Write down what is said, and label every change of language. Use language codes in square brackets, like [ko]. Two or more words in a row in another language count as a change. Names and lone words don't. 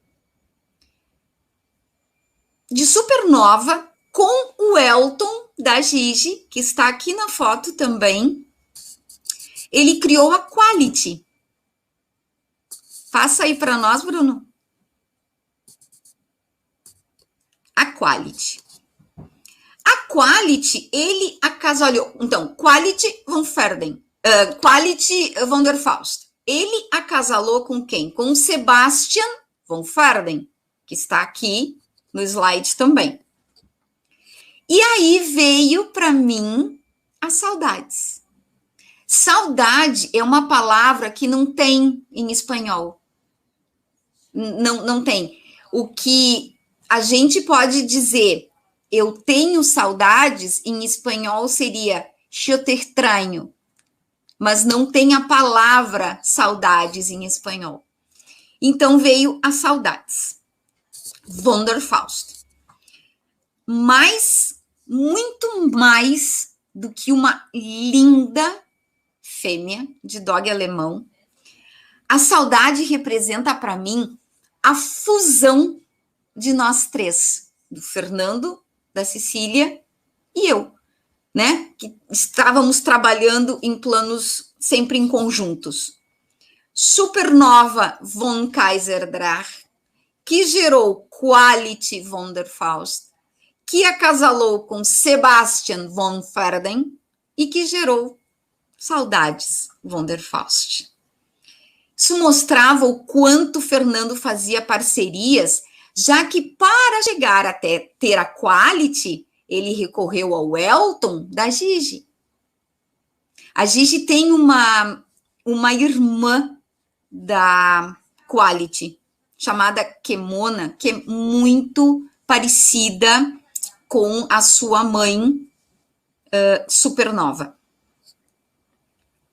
[pt] De Supernova, com o Elton da Gigi, que está aqui na foto também. Ele criou a Quality. Passa aí para nós, Bruno. A Quality. A Quality, ele acasalhou. Então, Quality von Ferden. Quality von der Faust. Ele acasalou com quem? Com o Sebastian von Ferden, que está aqui no slide também. E aí veio para mim as saudades. Saudade é uma palavra que não tem em espanhol. Não tem. O que a gente pode dizer, eu tenho saudades, em espanhol seria eu [es] te extraño. [pt] Mas não tem a palavra saudades em espanhol. Então veio as saudades. Von der Faust. Mas, muito mais do que uma linda fêmea de dog alemão, a saudade representa para mim a fusão de nós três, do Fernando, da Cecília e eu, né? Que estávamos trabalhando em planos sempre em conjuntos. Supernova von Kaiserdrach, que gerou Quality von der Faust, que acasalou com Sebastian von Ferden e que gerou Saudades von der Faust. Isso mostrava o quanto Fernando fazia parcerias, já que para chegar até ter a Quality, ele recorreu ao Elton da Gigi. A Gigi tem uma irmã da Quality, chamada Kemona, que é muito parecida com a sua mãe Supernova.